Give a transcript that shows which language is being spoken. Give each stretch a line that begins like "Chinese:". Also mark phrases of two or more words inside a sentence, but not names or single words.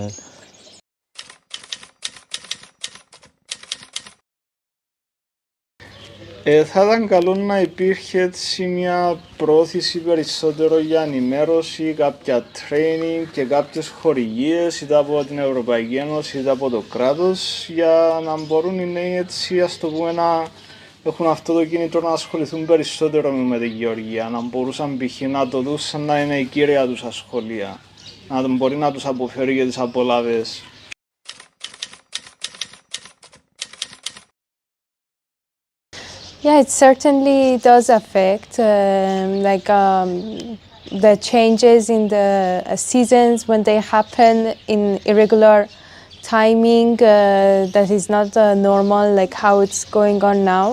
Greek: Θα ήταν καλό να υπήρχε έτσι μια πρόθεση περισσότερο για ενημέρωση, κάποια training και κάποιες χορηγίες είτε από την Ευρωπαϊκή Ένωση είτε από το κράτος για να μπορούν οι νέοι έτσι ας το πούμε να έχουν αυτό το κίνητρο να ασχοληθούν περισσότερο με τη γεωργία, να μπορούσαν π.χ. να το δουν σαν να είναι η κύρια τους ασχολία, να μπορεί να τους αποφέρει και τις απολαύες.
English: Yeah, it certainly does affect the changes in the seasons when they happen in irregular timing that is not normal, like how it's going on now.